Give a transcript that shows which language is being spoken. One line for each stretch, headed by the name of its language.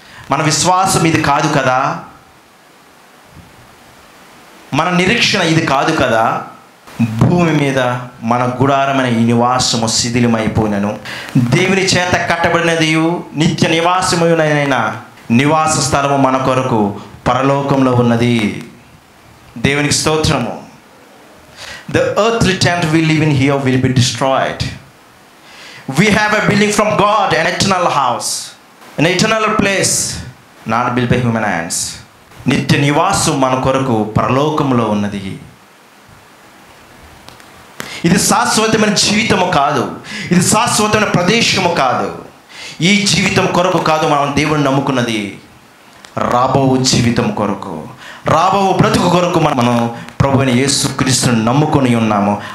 Telugu: మన విశ్వాసం ఇది కాదు కదా, మన నిరీక్షణ ఇది కాదు కదా. భూమి మీద మన గుడారమైన ఈ నివాసము శిథిలమైపోయినను, దేవుని చేత కట్టబడినది నిత్య నివాసమునైన నివాస స్థలము మన కొరకు పరలోకంలో ఉన్నది. దేవునికి స్తోత్రము.
English: The earthly tent we live in here will be destroyed. We have a building from God, an eternal house, an eternal place, not built by human hands.
Telugu: నిత్య నివాసం మన కొరకు పరలోకంలో ఉన్నది. ఇది శాశ్వతమైన జీవితము కాదు, ఇది శాశ్వతమైన ప్రదేశము కాదు. ఈ జీవితం కొరకు కాదు మనం దేవుడిని నమ్ముకున్నది. రాబో జీవితం కొరకు, రాబో బ్రతుకు కొరకు మనం ప్రభువైన యేసుక్రీస్తుని నమ్ముకొని ఉన్నాము.